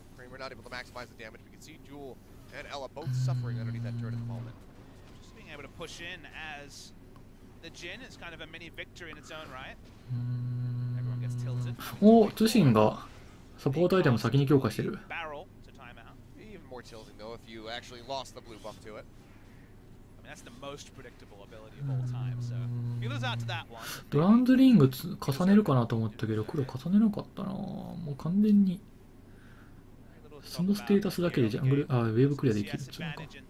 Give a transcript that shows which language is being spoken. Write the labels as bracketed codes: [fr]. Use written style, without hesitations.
[en] We're not able to maximize the damage. We can see Jewel and Ella both suffering underneath that turret at the moment. Just being able to push in as the Jin is kind of a mini victory in its own right. Everyone gets tilted. [ja] お、通信がサポートアイテム先に強化してる。 [en] Even more tilting though if you actually lost the blue buff to it. That's the most predictable ability of all time. So if you lose out to that one. [ja] ドランズリング重ねるかなと思ったけど、黒重ねなかったな。もう完全に。そのステータスだけでジャングル、ウェーブクリアできるっていうのか。